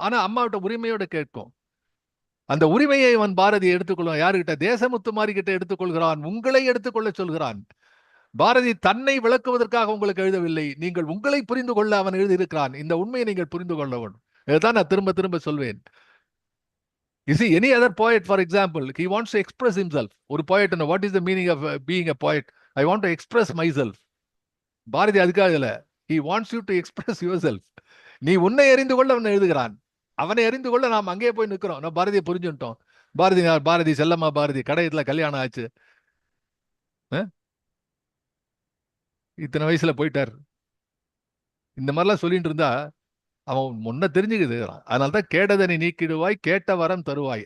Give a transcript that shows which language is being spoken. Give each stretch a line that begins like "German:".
Tamil: ஆனா அம்மாவிட்ட உரிமையோட கேட்கும். அந்த உரிமையை அவன் பாரதி எடுத்துக்கொள்வான். யாருகிட்ட? தேசமுத்துமாரி கிட்ட எடுத்துக்கொள்கிறான். உங்களை எடுத்துக்கொள்ள சொல்கிறான். பாரதி தன்னை விளக்குவதற்காக உங்களுக்கு எழுதவில்லை, நீங்கள் உங்களை புரிந்து கொள்ள அவன் எழுதியிருக்கிறான். இந்த உண்மையை நீங்கள் புரிந்து கொள்ள வேண்டும். இதுதான் நான் திரும்ப திரும்ப சொல்வேன்.
English: You see, any other poet, for example, he wants to express himself. ஒரு poet, what is the meaning of being a poet? I want to express myself.
Tamil: Bharathi அதுக்காக இல்ல,
English: he wants you to express yourself.
Tamil: நீ உன்னை அறிந்து கொள்ள அவன் எழுதுகிறான். அவனை அறிந்து கொள்ள நாம் அங்கேயே போய் நிற்கிறோம். நான் பாரதியை புரிஞ்சுட்டோம். பாரதி செல்லம்மா பாரதி கடையத்துல கல்யாணம் ஆச்சு, இத்தனை வயசுல போயிட்டார். இந்த மாதிரிலாம் சொல்லிட்டு இருந்தா அவன் முன்ன தெரிஞ்சுக்குது. அதனால்தான் கேட்டதனை நீக்கிடுவாய், கேட்ட வரம் தருவாய்.